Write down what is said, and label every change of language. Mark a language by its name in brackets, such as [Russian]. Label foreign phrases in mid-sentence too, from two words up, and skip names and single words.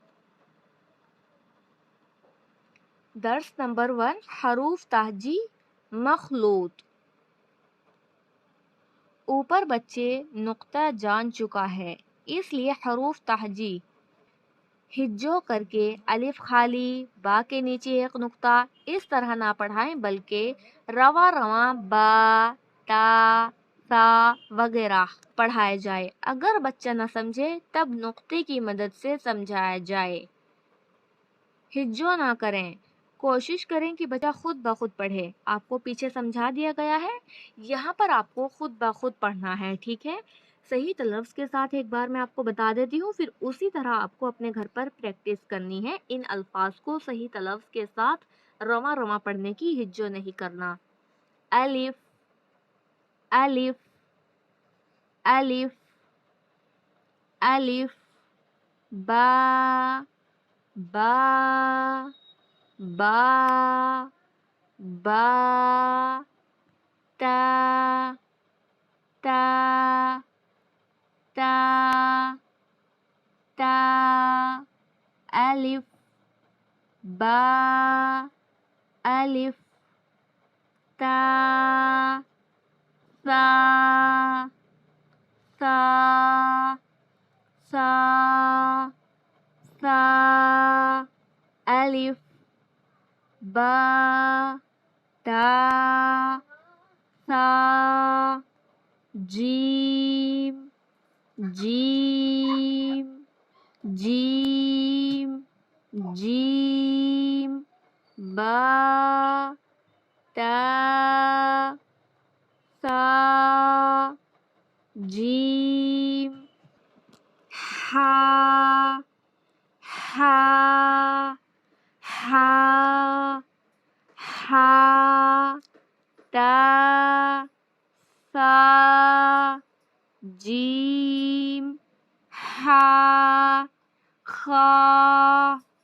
[Urdu] درس نمبر 1، حروف تہجی مخلوط۔ اوپر بچے نقطہ جان چکا ہے، اس لیے حروف تہجی ہجو کر کے الف خالی، با کے نیچے ایک نقطہ، اس طرح نہ پڑھائیں، بلکہ رواں رواں با، تا، سا وغیرہ پڑھائے جائے۔ اگر بچہ نہ سمجھے تب نقطے کی مدد سے سمجھایا جائے، ہجو نہ کریں۔ کوشش کریں کہ بچہ خود بخود پڑھے۔ آپ کو پیچھے سمجھا دیا گیا ہے، یہاں پر آپ کو خود بخود پڑھنا ہے، ٹھیک ہے؟ صحیح تلفظ کے ساتھ ایک بار میں آپ کو بتا دیتی ہوں، پھر اسی طرح آپ کو اپنے گھر پر پریکٹس کرنی ہے۔ ان الفاظ کو صحیح تلفظ کے ساتھ رواں رواں پڑھنے کی ہجو نہیں کرنا۔ الف، الف، الف، الف، با، با، با، با، تا، تا، تا، تا، الف، با، الف، تا، سا، سا، سا، سا، الف، با، تا، سا، جیم، جیم، جیم، جیم، با، تا، سا، جیم، ہا، ہا، ہا، ہا، تا، سا، جیم، ہا، خا،